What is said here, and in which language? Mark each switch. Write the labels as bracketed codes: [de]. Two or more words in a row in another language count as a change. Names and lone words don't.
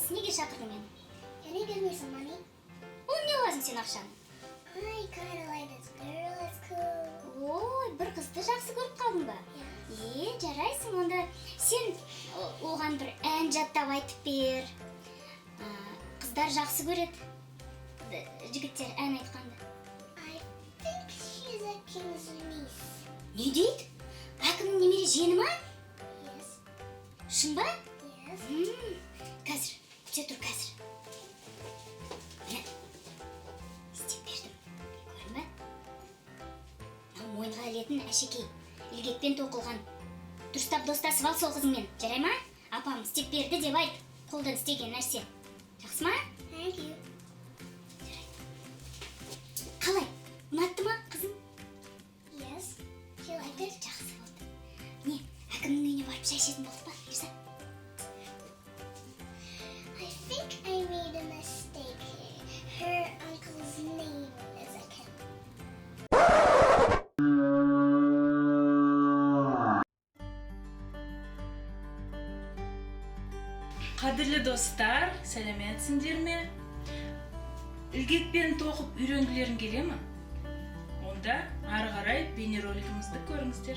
[kk] неге шақырдың мені? [en] Can you give me some money? [kk] Ол не қыласың сен ақшаны? [en] I kinda like this girl, it's cool. [kk] Ой, бір қызды жақсы көріп қалдың ба? Жарайсың, онда сен оған бір ән жаттап айтып бер. Қыздар жақсы көреді. Жігіттер ән айтқанды. [en] I think she's a king's niece. [kk] Не дейді? Әкімнің немере жиені ма? [en] Yes. [kk] Шын ба? [en] Yes. [kk] Қазір, күте тұр қазір. Міне, істеп бердім. Көрдің бе? Мынау мойынға ілетін әшекей, ілгекпен тоқылған. Дұрыстап достасып ал сол қызыңмен, жарай ма? Апам істеп берді деп айт, қолдан істеген нәрсе. Жақсы ма? [en] Thank you. [kk] Қалай? Ұнатты ма қызың? [en] Yes. She liked it. [kk] Жақсы болды. Не, әкімнің үйіне барып шай ішетін болды ба, Ерза? [en] I think I made a mistake here. Her uncle's name is a king. [kk] Қадірлі достар, сәлеметсіңдер ме? Ілгекпен тоқып үйренгілерің келе ме? Онда ары қарай бейнеролигімізді көріңіздер.